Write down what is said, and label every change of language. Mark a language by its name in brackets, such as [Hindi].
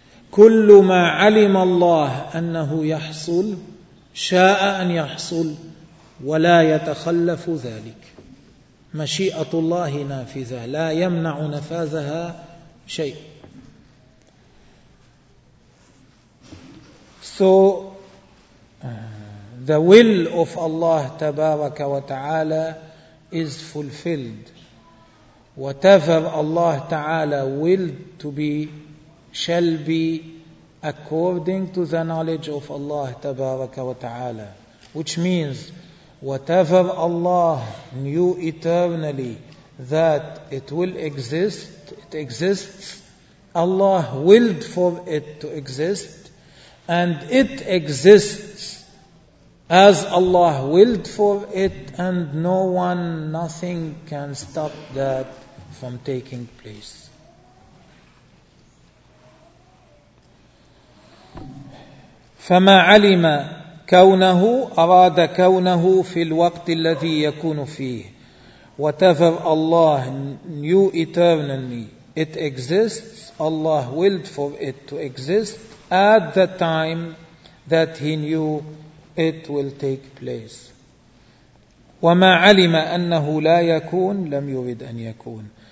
[Arabic] كل ما علم الله أنه يحصل شاء أن يحصل ولا يتخلف ذلك. مشيئة الله نافذة، لا يمنع نفاذها شيء. [English] So the will of Allah [Arabic] تبارك وتعالى [English] is fulfilled. Whatever Allah تعالى willed to be shall be according to the knowledge of Allah [Arabic] تبارك وتعالى. [English] Which means whatever Allah knew eternally that it will exist, it exists. Allah willed for it to exist. And it exists as Allah willed for it, and no one, nothing can stop that from taking place. [Arabic] فما علم كونه أراد كونه في الوقت الذي يكون فيه. [English] Whatever Allah knew eternally, it exists, Allah willed for it to exist. At the time that he knew it will take place. [Arabic] وَمَا عَلِمَ أَنَّهُ لَا يَكُونَ لَمْ يُرِدْ أَنْ يَكُونَ.